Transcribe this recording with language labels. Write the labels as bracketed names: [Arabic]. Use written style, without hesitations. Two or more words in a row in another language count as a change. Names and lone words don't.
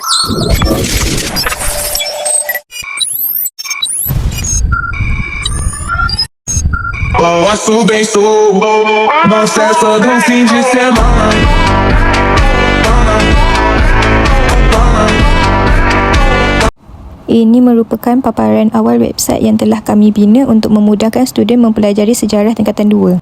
[Portuguese] Posso bem sou, mas é só de fim de semana. [Malay] Ini merupakan paparan awal website yang telah kami bina untuk memudahkan student mempelajari sejarah tingkatan 2.